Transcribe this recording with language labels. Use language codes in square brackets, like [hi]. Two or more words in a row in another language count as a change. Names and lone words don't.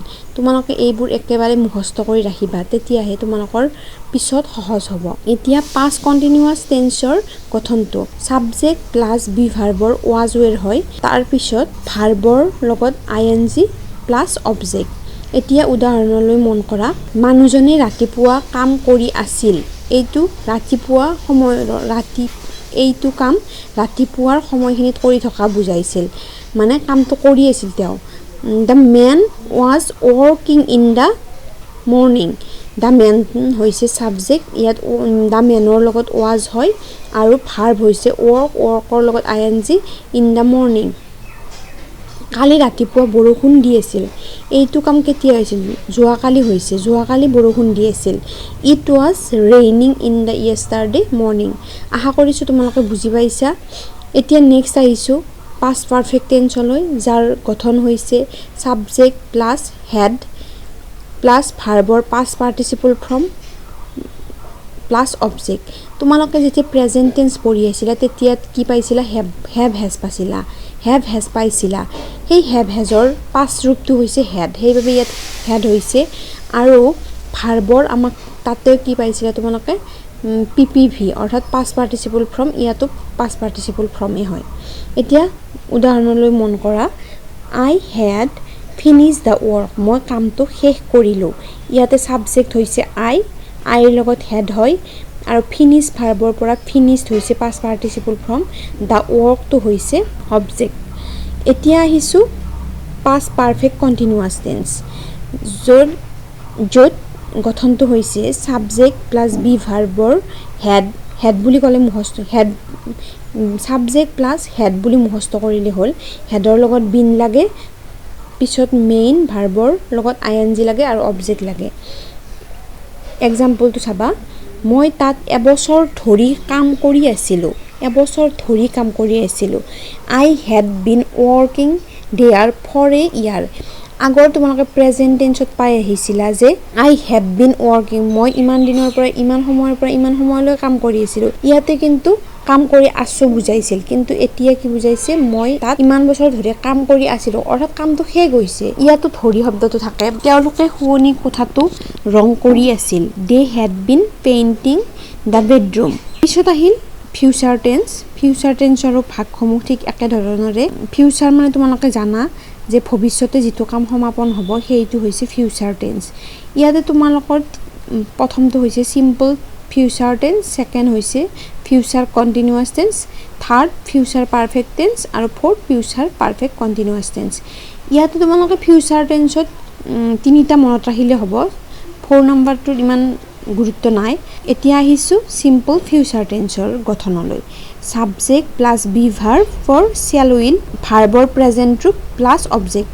[as] তোমালোকে এইবোৰ একেবাৰে মুখস্থ কৰি ৰাখিবা তেতিয়াহে তোমালোকৰ পিছত সহজ হ'ব এতিয়া [en] past continuous [as] টেন্সৰ গঠনটো [en] subject plus be [as] ভাৰ্বৰ [en] was were [as] হয় তাৰ পিছত ভাৰ্বৰ লগত [en] ing plus object [as] এতিয়া উদাহৰণলৈ মন কৰা মানুহজনে ৰাতিপুৱা কাম কৰি আছিল এইটো ৰাতিপুৱা সময় এইটো কাম ৰাতিপুৱাৰ সময়খিনিত কৰি থকা বুজাইছিল মানে কামটো কৰি আছিল তেওঁ [en] The man was working in the morning. The man [as] হৈছে subject ইয়াত [en] the man [as] ৰ লগত was হয় আৰু verb হৈছে worker লগত ing [en] in the morning [as] কালি ৰাতিপুৱা বৰষুণ দি আছিল এইটো কাম কেতিয়া হৈছিল যোৱাকালি হৈছে যোৱাকালি বৰষুণ দি আছিল [en] It was raining in the yesterday morning [as] আশা কৰিছো তোমালোকে বুজি পাইছা এতিয়া নেক্সট আহিছো [en] past perfect tense [as] লৈ যাৰ গঠন হৈছে [en] subject plus had plus verb past participle from plus object [as] তোমালোকে যেতিয়া [en] present tense [as] পঢ়ি আছিলা তেতিয়া কি পাইছিলা [en] have has [as] পাইছিলা [en] have has [as] পাইছিলা সেই [en] have has [as] ৰ past ৰূপটো হৈছে had সেইভাবে ইয়াত had হৈছে আৰু verb আমাক তাতে কি পাইছিলা তোমালোকে PPV অৰ্থাৎ [en] past participle from [as] ইয়াতো [en] past participle from [as] এ হয় এতিয়া উদাহৰণলৈ মন কৰা [en] I had finished the work [as] মই কামটো শেষ কৰিলো ইয়াতে সাবজেক্ট হৈছে I ৰ লগত had হয় আৰু [en] finish verb [as] পৰা finished হৈছে [en] past participle from the work [as] টো হৈছে অবজেক্ট এতিয়া আহিছো [en] past perfect continuous tense [as] য'ত গঠনটো হৈছে [en] subject plus be [as] ভাৰ্বৰ had বুলি ক'লে মুখস্থ had [en] subject plus had [as] বুলি মুখস্থ কৰিলে হ'ল হেডৰ লগত বিন লাগে পিছত [en] main verb [as] লগত আইএনজি লাগে আৰু অবজেক্ট লাগে एग्जांपलটো চাবা মই তাত এবছৰ ধৰি কাম কৰি আছিলো [en] I had been working there for a year [as] আগৰ তোমালোকে [en] present tense [as] পাই আহিছিলা যে [en] I have been working [as] মই ইমান দিনৰ পৰা ইমান সময়ৰ পৰা ইমান সময়লৈ কাম কৰি আছিলো ইয়াতে কিন্তু কাম কৰি আছো বুজাইছিল কিন্তু এতিয়া কি বুজাইছে মই তাত ইমান বছৰ ধৰি কাম কৰি আছিলো অৰ্থাৎ কামটো শেষ হৈছে ইয়াতো ধৰি শব্দটো থাকে তেওঁলোকে শুৱনি কোঠাটো ৰং কৰি আছিল [en] they had been painting the bedroom [as] পিছত আহিল [en] future tense [as] ভাগসমূহ ঠিক একে ধৰণৰে ফিউচাৰ মানে তোমালোকে জানা যে ভৱিষ্যতে যেটো কাম সমাপন হ'ব সেইটো হৈছে [en] future tense [as] ইয়াতে তোমালোকৰ প্ৰথমটো হৈছে [en] simple future tense [as] সেকেন্ড হৈছে [en] future continuous tense third future perfect tense [as] আৰু [en] fourth future perfect continuous tense [as] ইয়াতে তোমালোকে [en] future tense [as] তিনিটা মনত ৰাখিলে হ'ব 4 নম্বৰটো ইমান গুৰুত্ব নাই এতিয়া আহিছো [en] simple future tense [as] গঠনলৈ [en] subject plus be verb for shall will verb present [as] ৰূপ [en] plus object.